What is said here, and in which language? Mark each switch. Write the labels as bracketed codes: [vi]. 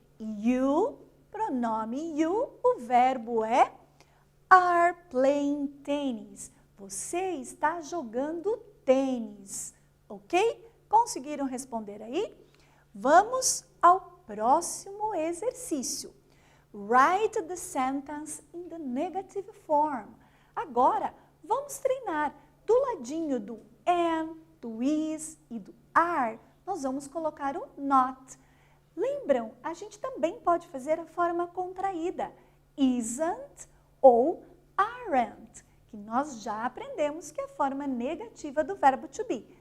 [en] You, [pt] pronome [en] you, [pt] o verbo é [en] are playing tennis. [pt] Você está jogando tênis, ok? Conseguiram responder aí? Vamos ao próximo exercício. [en] Write the sentence in the negative form. [pt] Agora, vamos treinar do ladinho do am, do is e do are. Nós vamos colocar o not. Lembram? A gente também pode fazer a forma contraída. Isn't ou aren't, que nós já aprendemos que é a forma negativa do verbo to be.